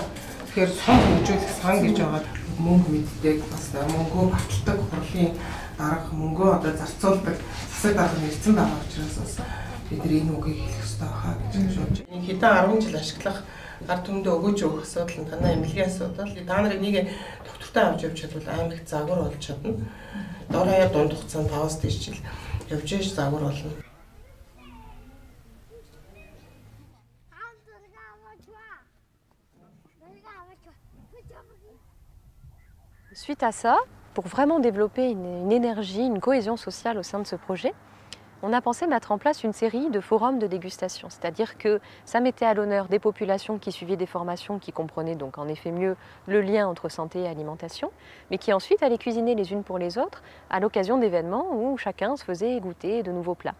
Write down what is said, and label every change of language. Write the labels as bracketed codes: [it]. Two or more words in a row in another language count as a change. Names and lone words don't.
[mn] Тэгэхээр сон хөгжүүлэх сан гэж байгаа мөнгө мэддэг бас мөнгөө баталдаг хурлын дарга мөнгөө одоо зарцуулдаг засаг дарга нэрсэн байгаа учраас бас бид энэ үгийг хэлэх хэрэгтэй хаа гэж бодож байна. Хэдэн 10 жил ашиглах ард түмэндээ өгөөж өгөх асуудал нь танай эмнэлгийн асуудал. Та нарыг нэг доктортой авч явж чадвал амар их загвар болж чадна. Дор хаяа дунд хугацаанд 5-аас дээш жил явж ээж загвар болно. [fr] Suite à ça, pour vraiment développer une énergie, une cohésion sociale au sein de ce projet, on a pensé mettre en place une série de forums de dégustation, c'est-à-dire que ça mettait à l'honneur des populations qui suivaient des formations qui comprenaient donc en effet mieux le lien entre santé et alimentation, mais qui ensuite allaient cuisiner les unes pour les autres à l'occasion d'événements où chacun se faisait goûter de nouveaux plats.